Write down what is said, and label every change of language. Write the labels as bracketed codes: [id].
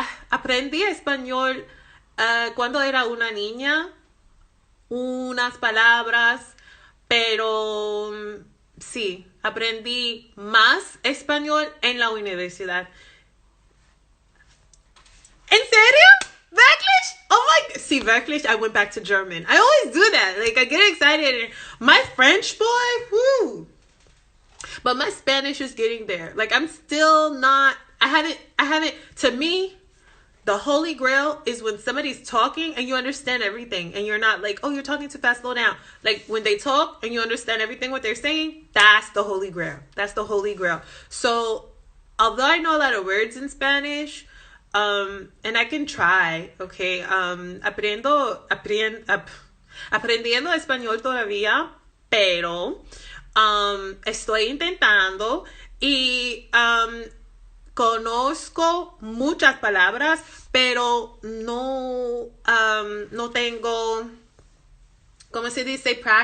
[es] Aprendí español cuando era una niña, unas palabras, pero sí, aprendí más español en la universidad. ¿En serio? [de] Wirklich? [en] Oh my, see, [de] wirklich, [en] I went back to German. I always do that. Like, I get excited. My French, boy, whoo. But my Spanish is getting there. Like, I'm still not, I haven't, to me, the holy grail is when somebody's talking and you understand everything and you're not like, oh, you're talking too fast, slow down. Like when they talk and you understand everything what they're saying, that's the holy grail. That's the holy grail. So although I know a lot of words in Spanish, and I can try, okay, [es] aprendiendo español todavía, pero estoy intentando y conozco muchas palabras, pero no tengo, ¿cómo se dice?